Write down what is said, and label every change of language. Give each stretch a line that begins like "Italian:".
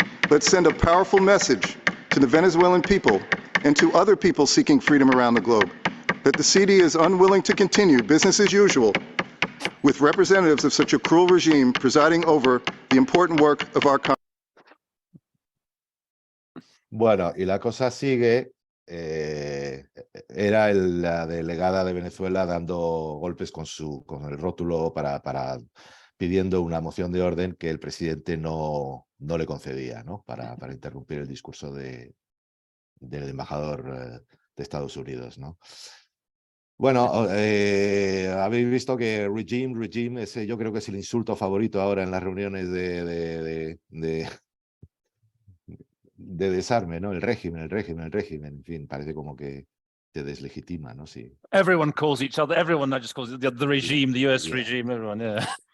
English: Let's send a powerful message to the Venezuelan people and to other people seeking freedom around the globe that the CD is unwilling to continue business as usual with representatives of such a cruel regime presiding over the important work of our country.
Spanish: Bueno, y la cosa sigue. Era la delegada de Venezuela dando golpes con el rótulo pidiendo una moción de orden que el presidente no le concedía, ¿no? Para interrumpir el discurso del embajador de Estados Unidos, ¿no? Bueno, habéis visto que regime, ese yo creo que es el insulto favorito ahora en las reuniones de desarme, ¿no? El régimen, en fin, parece como que te deslegitima, ¿no? Sí.
English: Everyone calls each other, everyone just calls it the regime, the US regime, everyone, yeah.